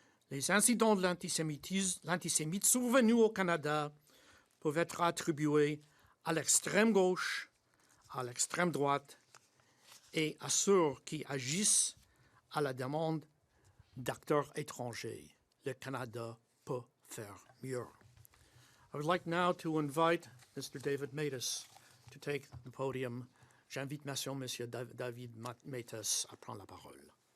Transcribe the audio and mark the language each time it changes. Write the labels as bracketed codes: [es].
[fr] Les incidents de l'antisémitisme survenus au Canada peuvent être attribués à l'extrême gauche, à l'extrême droite et à ceux qui agissent à la demande d'acteurs étrangers. Le Canada peut faire mieux. [en] I would like now to invite Mr. David Matas to take the podium. [fr] J'invite Monsieur David Matas à prendre la parole.